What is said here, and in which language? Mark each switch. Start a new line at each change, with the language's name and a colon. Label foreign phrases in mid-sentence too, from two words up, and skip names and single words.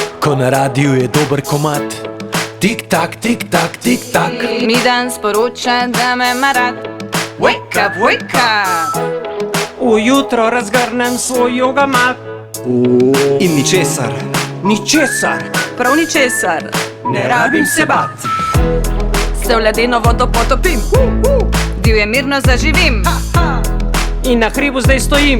Slovenian: ko na radiju je dober komad. Tik tak, tik tak, tik tak. Mi dan sporoča, da me ima rad.
English: Wake up, wake up.
Slovenian: Ujutro razgrnem svoj joga mat. In ničesar. Ničesar. Prav ničesar. Ne rabim se bat. Se v ledeno vodo potopim. Divje mirno zaživim. In na hribu zdaj stojim.